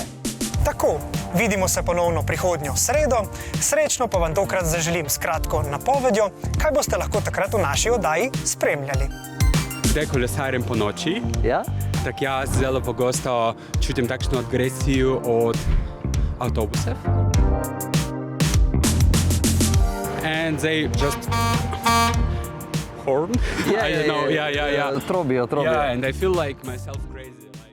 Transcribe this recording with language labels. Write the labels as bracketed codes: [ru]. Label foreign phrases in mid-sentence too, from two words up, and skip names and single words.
[sl] Tako, vidimo se ponovno prihodnjo sredo, srečno pa vam tokrat zaželim s kratko napovedjo, kaj boste lahko takrat v naši oddaji spremljali. Zdaj kolesarjem po noči, tak jaz zelo pogosto čutim takšno agresijo od avtobusov. [en] And they just horn. I don't know. [sl] Trobijo. [en] Yeah, and I feel like myself crazy.